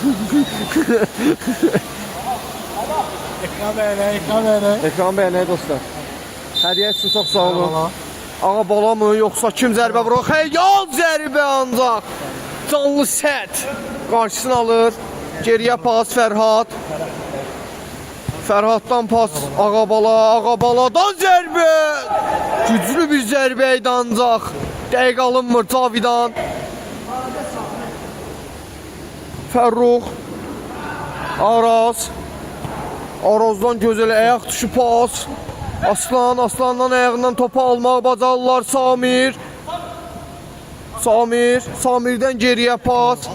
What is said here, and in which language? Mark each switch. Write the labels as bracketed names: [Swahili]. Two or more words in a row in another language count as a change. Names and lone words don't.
[Azerbaijani] Ekran beğenək dostlar. Hədiyyə üçün çox sağ olun. Ağa bala mı, yoxsa kim zərbə vurur? Xəyal zərbə ancaq. Canlı sərt. Qarşısını alır. Geriyə pas Fərhad. Fərhaddan pas Ağabaladan zərbə. Güclü bir zərbə idi ancaq dəqiq alınmır Cavidan. Fərrux Arazdan gözəl ayaq dışı pas. Aslandan ayağından topu almaq bacarırlar Samirdən geriyə pas.